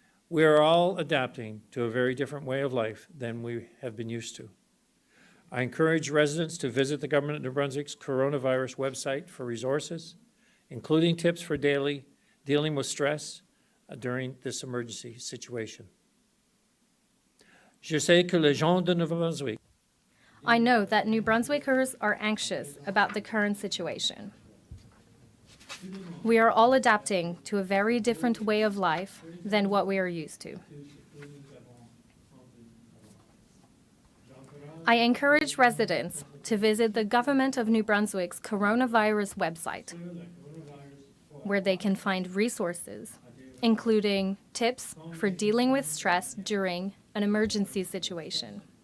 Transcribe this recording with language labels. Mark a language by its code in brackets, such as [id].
[en] We are all adapting to a very different way of life than we have been used to. I encourage residents to visit the Government of New Brunswick's coronavirus website for resources, including tips for dealing with stress during this emergency situation. [fr] Je sais que les gens de Nouveau Brunswick. [en] I know that New Brunswickers are anxious about the current situation. We are all adapting to a very different way of life than what we are used to. I encourage residents to visit the Government of New Brunswick's coronavirus website, where they can find resources, including tips for dealing with stress during an emergency situation.